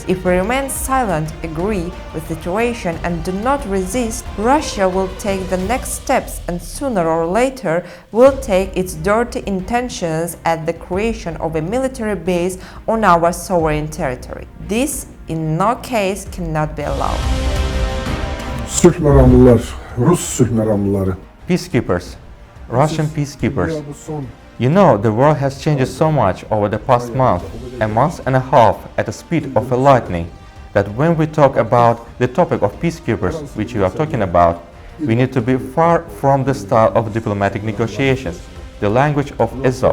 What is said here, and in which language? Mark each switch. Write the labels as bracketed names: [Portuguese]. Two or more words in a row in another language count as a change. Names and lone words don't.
[English] If we remain silent, agree with the situation and do not resist, Russia will take the next steps and sooner or later will take its dirty intentions at the creation of a military base on our sovereign territory. This, in no case, cannot be allowed. [Azerbaijani] Sülh məramlılar, Rus sülh məramlıları. [English] Peacekeepers, Russian peacekeepers. You know, the world has changed so much over the past month and a half at the speed of a lightning, that when we talk about the topic of peacekeepers, which you are talking about, we need to be far from the style of diplomatic negotiations, the language of Aesop.